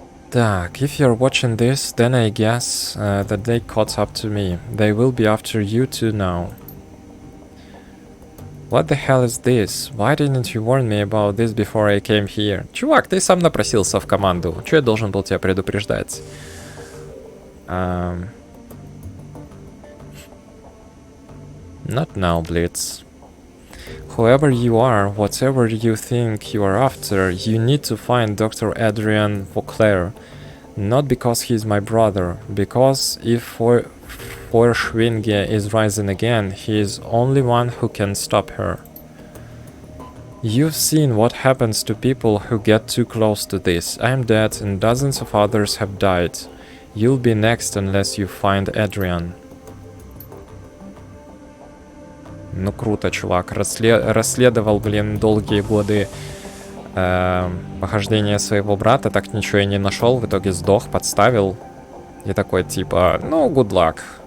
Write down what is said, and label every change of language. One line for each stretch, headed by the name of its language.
English: Так, if you're watching this, then I guess that they caught up to me. They will be after you too now. What the hell is this? Why didn't you warn me about this before I came here?
Russian: Чувак, ты сам напросился в команду. Чё я должен был тебя предупреждать?
English: Not now, Blitz. Whoever you are, whatever you think you are after, you need to find Dr. Adrian Vauclair. Not because he's my brother, because if Feuerschwinge is rising again, he is only one who can stop her. You've seen what happens to people who get too close to this. I'm dead and dozens of others have died. You'll be next unless you find Adrian.
Russian: Ну круто, чувак. Расследовал, блин, долгие годы похождения своего брата, так ничего и не нашел, в итоге сдох, подставил. И такой типа, ну,
English: good luck.